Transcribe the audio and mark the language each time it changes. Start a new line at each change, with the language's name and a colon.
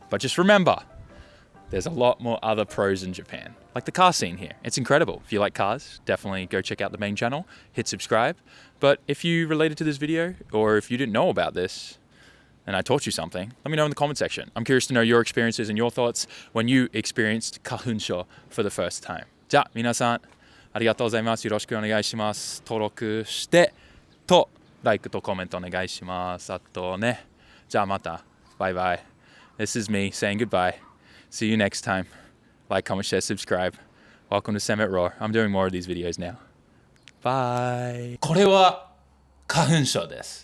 English: But just remember, there's a lot more other pros in Japan, like the car scene here. It's incredible. If you like cars, definitely go check out the main channel, hit subscribe. But if you related to this video, or if you didn't know about this, and I taught you something, let me know in the comment section. I'm curious to know your experiences and your thoughts when you experienced Kahunsho for the first time.
Japanese: じゃあ、皆さん、ありがとうございます。よろしくお願いします。登録して、と、like とコメントお願いします。あとね、じゃあまた。バイバイ。
English: This is me saying goodbye. See you next time. Like, comment, share, subscribe. Welcome to SAMMIT Raw. I'm doing more of these videos now. Bye.
Japanese: これは花粉症です。